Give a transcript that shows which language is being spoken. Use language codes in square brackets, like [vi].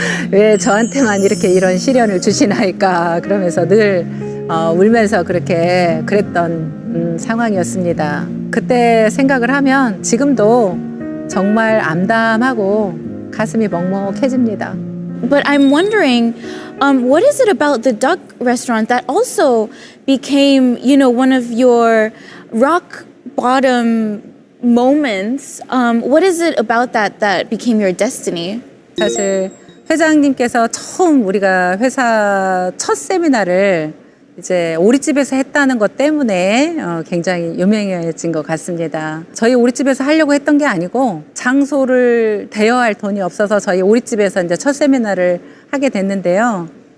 [ko] 왜 저한테만 이렇게 이런 시련을 주시나이까 그러면서 늘 울면서 그렇게 그랬던 상황이었습니다. 그때 생각을 하면 지금도 정말 암담하고 가슴이 먹먹해집니다. [en] But I'm wondering, what is it about the duck restaurant that also became, one of your rock bottom moments? What is it about that became your destiny? [ko] 사실 회장님께서 처음 우리가 회사 첫 세미나를 이제 오리집에서 했다는 것 때문에 굉장히 유명해진 것 같습니다. 저희 오리집에서 하려고 했던 게 아니고 장소를 대여할 돈이 없어서 저희 오리집에서 이제 첫 세미나를 하게 됐는데요.